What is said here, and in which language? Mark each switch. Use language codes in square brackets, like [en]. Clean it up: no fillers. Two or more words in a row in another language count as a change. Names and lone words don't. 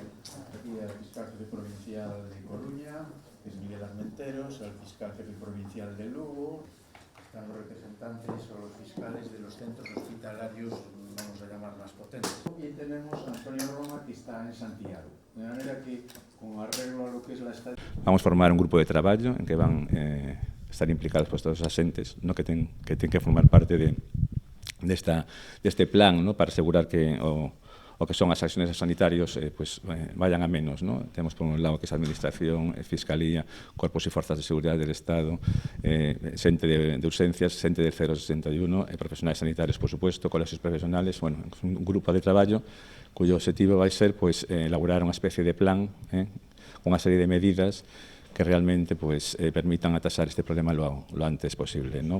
[es] Aquí el fiscal jefe provincial de Coruña, que es Miguel Armenteros, el fiscal jefe provincial de Lugo. Están los representantes o los fiscales de los centros hospitalarios, vamos a llamar más potentes. Y tenemos a Antonio Roma, que está en Santiago. De manera que, con arreglo a lo que es la estadística... [gl] Vamos a formar un grupo de traballo en que van estar implicados pues, todos os asentes, ¿no? que ten que formar parte deste plan, ¿no? para asegurar que o que son as acciones sanitarios [es] vayan a menos, [gl] ¿no? Temos por un lado que é a Administración, Fiscalía, Corpos e Forzas de Seguridade [es] del Estado, [gl] xente de urgencias, xente del 061, profesionais sanitarios, [es] por supuesto, [gl] colegios profesionales, bueno, un grupo de traballo [es] cuyo objetivo [gl] vai ser elaborar unha especie de plan con unha serie de medidas que [es] realmente permitan atasar este problema lo antes posible, [gl] ¿no?